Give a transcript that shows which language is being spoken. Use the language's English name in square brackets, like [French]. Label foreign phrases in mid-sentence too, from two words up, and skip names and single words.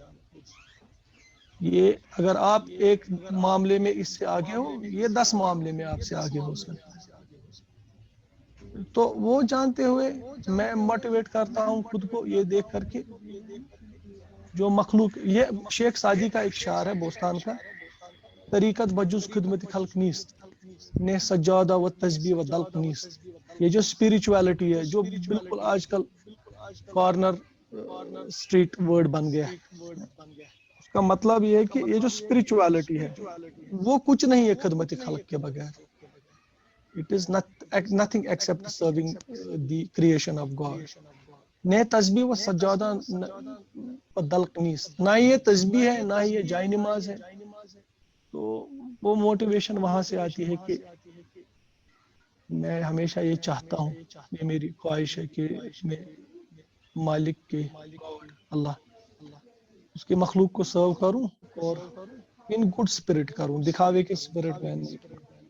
[Urdu] یہ اگر آپ ایک معاملے میں اس سے آگے ہو, یہ 10 معاملے میں آپ سے آگے ہو سکتا ہے. تو وہ جانتے ہوئے میں موٹیویٹ کرتا ہوں خود کو یہ دیکھ کر کے جو مخلوق, یہ شیخ سعدی کا ایک شعر ہے بوستان کا, [Persian] طریقت بجز خدمت خلق نیست نے سجادہ و تسبیح و دلق نیست. [Urdu] یہ جو اسپرچویلٹی ہے جو بالکل آج کل [English] corner street word [Urdu] بن گیا ہے, اس کا مطلب یہ ہے کہ یہ جو اسپرچویلٹی ہے وہ کچھ نہیں ہے خدمت خلق کے بغیر. [English] It is nothing except serving the creation of God. [Persian] نہ تسبیح و سجادہ و دلق نیست, [Urdu] نہ یہ تسبیح ہے نہ یہ جائے نماز ہے. تو وہ موٹیویشن وہاں سے آتی ہے کہ میں ہمیشہ یہ چاہتا ہوں, یہ میری خواہش ہے کہ میں مالک کے اللہ اس کے مخلوق کو سرو کروں اور [English] in good spirit [Urdu] کروں, دکھاوے کے اسپرٹ میں نہیں کروں.